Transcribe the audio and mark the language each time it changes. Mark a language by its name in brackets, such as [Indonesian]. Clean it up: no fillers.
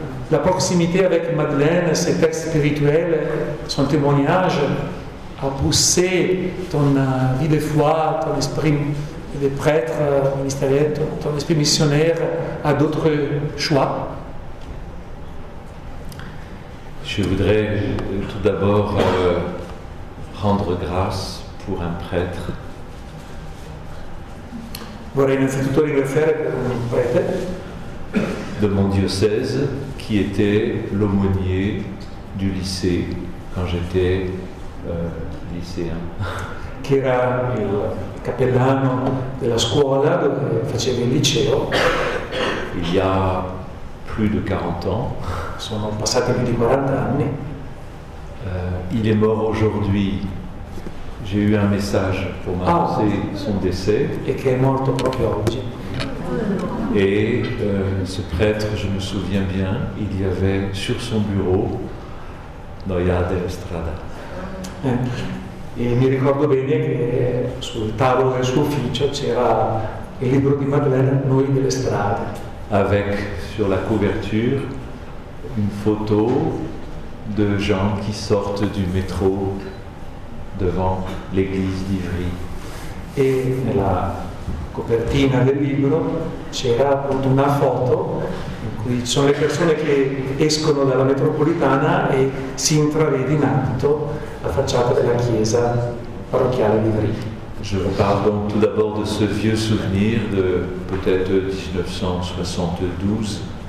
[French] La proximité avec Madeleine, ses textes spirituels, son témoignage a poussé ton vie de foi, ton esprit de prêtre ministériel, ton esprit missionnaire à d'autres choix. Je voudrais tout d'abord rendre grâce pour un prêtre. [Italian] Vorrei innanzitutto ringraziare per un prete [French] de mon diocèse qui était l'aumônier du lycée quand j'étais lycéen. [Italian] Che era il cappellano della scuola dove facevo il liceo. [French] Il y a plus de 40 ans. [Italian] Sono passati più di 40 anni. [French] Il est mort aujourd'hui. J'ai eu un message pour m'annoncer son décès. [Italian] E che è morto proprio oggi. [French] Et ce prêtre, je me souviens bien, il y avait sur son bureau Noia della Strada. [Italian] E mi ricordo bene che sul tavolo del suo ufficio c'era il libro di Madeleine, Noi delle strade. [French] Avec sur la couverture une photo de gens qui sortent du métro devant l'église d'Ivry. [Italian] E nella copertina del libro c'era appunto una foto in cui ci sono le persone che escono dalla metropolitana e si intravede in alto la facciata della chiesa parrocchiale di Ivry. [French] Je vous parle donc tout d'abord de ce vieux souvenir de peut-être 1972.